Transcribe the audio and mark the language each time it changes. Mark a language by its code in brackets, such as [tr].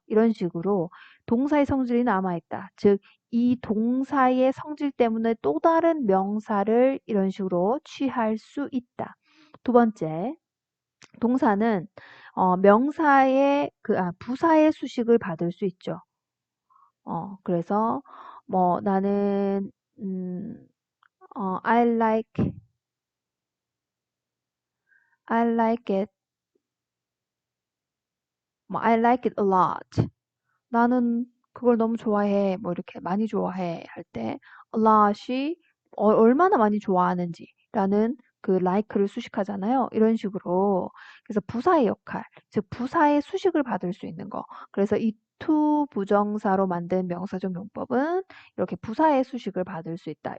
[ko] 이런 식으로 동사의 성질이 남아있다. 즉, 이 동사의 성질 때문에 또 다른 명사를 이런 식으로 취할 수 있다. 두 번째, 동사는 명사의 부사의 수식을 받을 수 있죠. 그래서 나는 [en] I like it I like it a lot. [ko] 나는 그걸 너무 좋아해. 이렇게 많이 좋아해 할 때 [en] a lot [ko] 이 얼마나 많이 좋아하는지라는 그 like를 수식하잖아요. 이런 식으로. 그래서 부사의 역할, 즉 부사의 수식을 받을 수 있는 거. 그래서 이 to 부정사로 만든 명사적 용법은 이렇게 부사의 수식을 받을 수 있다.